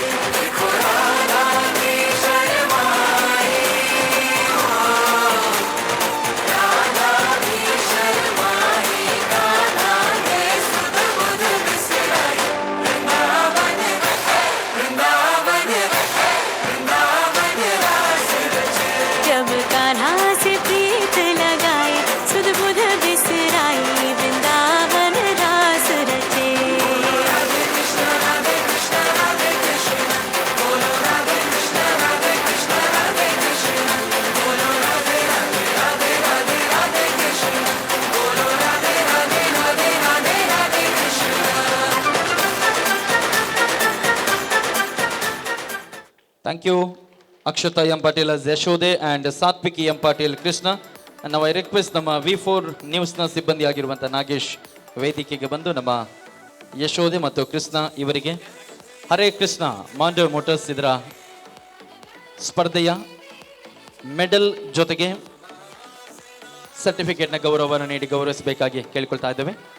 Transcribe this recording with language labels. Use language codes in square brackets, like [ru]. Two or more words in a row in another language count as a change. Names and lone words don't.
[hi] देखो राधा की शर्माई हो, राधा की शर्माई, कान्हा ने सुध बुध बिसराई। वृंदावन रास रचे। जब कान्हा से प्रीत लगाए सुध बुध बिसराई वृंदावन रास रचे। राधे कृष्ण राधे कृष्ण राधे कृष्ण बोलो राधे कृष्ण राधे कृष्ण राधे कृष्ण बोलो राधे राधे राधे राधे राधे कृष्ण बोलो राधे राधे राधे राधे राधे कृष्ण. [en] Thank you, Akshata M. Patil as Yashode and Satviki M. Patil Krishna. And now I request [kn] ನಮ್ಮ V4 ನ್ಯೂಸ್ನ ಸಿಬ್ಬಂದಿ ಆಗಿರುವಂಥ ನಾಗೇಶ್ ವೇದಿಕೆಗೆ ಬಂದು ನಮ್ಮ ಯಶೋದೆ ಮತ್ತು ಕೃಷ್ಣ ಇವರಿಗೆ ಹರೇ ಕೃಷ್ಣ ಮಾಂಡವ್ ಮೋಟರ್ಸ್ ಇದರ ಸ್ಪರ್ಧೆಯ ಮೆಡಲ್ ಜೊತೆಗೆ ಸರ್ಟಿಫಿಕೇಟ್ನ ಗೌರವವನ್ನು ನೀಡಿ ಗೌರವಿಸಬೇಕಾಗಿ ಕೇಳಿಕೊಳ್ತಾ ಇದ್ದೇವೆ.